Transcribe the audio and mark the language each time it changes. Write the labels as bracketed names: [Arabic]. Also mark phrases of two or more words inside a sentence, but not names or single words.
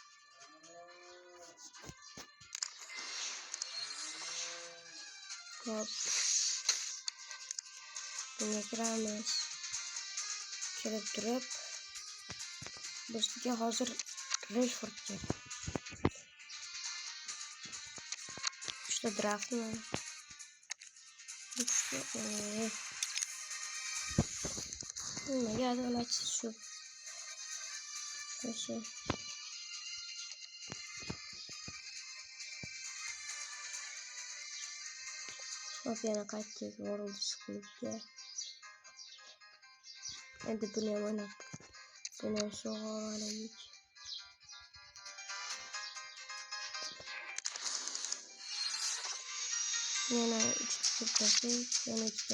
[Uzbek] Hop. Bunga kiramiz. Kirib turib bizga hozir Rashford kerak. [Turkish] İşte draft mı? İşte ne geldi ona şu. Şey. [Uzbek] Hop yana qaytdik World School'ga. Endi buni ham o'ynab. Buni shug'ullanaylik. Yana 3 ko'rsak, yana 2.